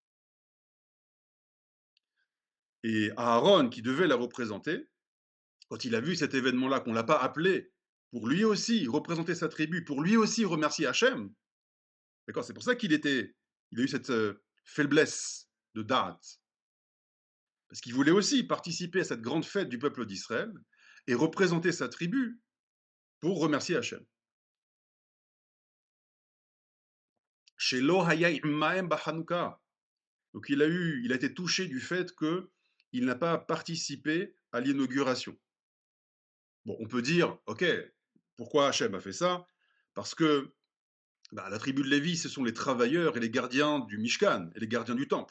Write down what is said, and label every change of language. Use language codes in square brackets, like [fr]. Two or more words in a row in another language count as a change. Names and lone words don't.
[fr] Et Aaron, qui devait la représenter, quand il a vu cet événement-là, qu'on ne l'a pas appelé pour lui aussi représenter sa tribu, pour lui aussi remercier Hachem, d'accord, c'est pour ça il a eu cette faiblesse de da'at, parce qu'il voulait aussi participer à cette grande fête du peuple d'Israël et représenter sa tribu pour remercier Hachem. [he] שלא היה עמהם בחנוכה. [fr] Donc il a été touché du fait qu'il n'a pas participé à l'inauguration. Bon, on peut dire, ok, pourquoi Hachem a fait ça? Parce que la tribu de Lévi, ce sont les travailleurs et les gardiens du Mishkan et les gardiens du temple.